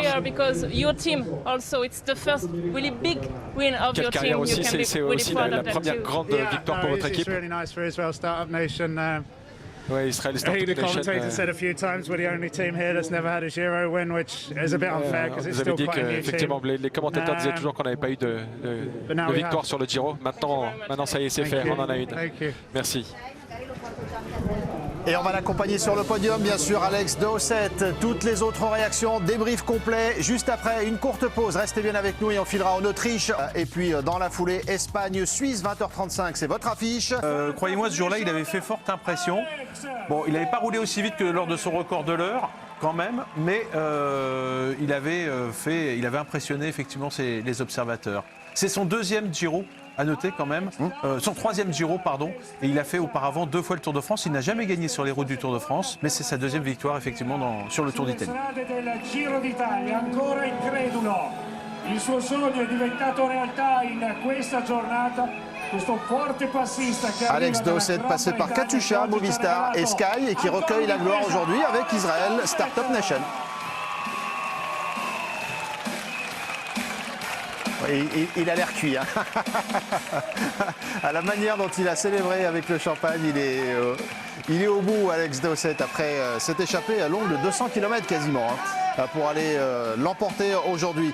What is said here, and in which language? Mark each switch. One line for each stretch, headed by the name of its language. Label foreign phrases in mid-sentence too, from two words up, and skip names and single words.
English: career because your team also it's the first really big win of
French: Quelle
English: your
French: carrière
English: team.
French: aussi,
English: You can be
French: c'est
English: really
French: aussi
English: proud
French: la
English: of that
French: première
English: too.
French: grande victoire pour
English: no,
French: votre
English: it's
French: équipe.
English: really nice for Israel Startup Nation.
French: Ouais, Israel
English: I think the
French: Startup Nation.
English: commentator said a few times we're the only team here that's never had a Giro win, which is a bit unfair because it's
French: Vous avez
English: still
French: dit
English: quite a new
French: qu'effectivement,
English: team.
French: les commentateurs disaient toujours qu'on n'avait pas eu de
English: now we
French: victoire
English: have.
French: sur le Giro. Maintenant, ça y est, c'est
English: Thank
French: fait,
English: you.
French: on en a une.
English: Thank you.
French: Merci. Et on va l'accompagner sur le podium, bien sûr, Alex Dowsett. Toutes les autres réactions, débrief complet. Juste après, une courte pause. Restez bien avec nous et on filera en Autriche. Et puis, dans la foulée, Espagne-Suisse, 20h35. C'est votre affiche. Croyez-moi, ce jour-là, il avait fait forte impression. Bon, il n'avait pas roulé aussi vite que lors de son record de l'heure, quand même, mais il avait impressionné effectivement les observateurs. C'est son deuxième Giro, à noter quand même, son troisième Giro, pardon, et il a fait auparavant 2 fois le Tour de France. Il n'a jamais gagné sur les routes du Tour de France, mais c'est sa deuxième victoire effectivement sur le Tour d'Italie.
Italian: Del Giro d'Italia, ancora incredulo. Il suo sogno è diventato realtà in questa giornata. Questo forte passista che
French: Alex Dowsett passé par Katusha, Movistar et Sky et qui recueille la gloire aujourd'hui avec Israel Startup Nation. Il a l'air cuit. Hein. À la manière dont il a célébré avec le champagne, il est au bout, Alex Dowsett, après s'être échappé à longue de 200 km quasiment pour aller l'emporter aujourd'hui.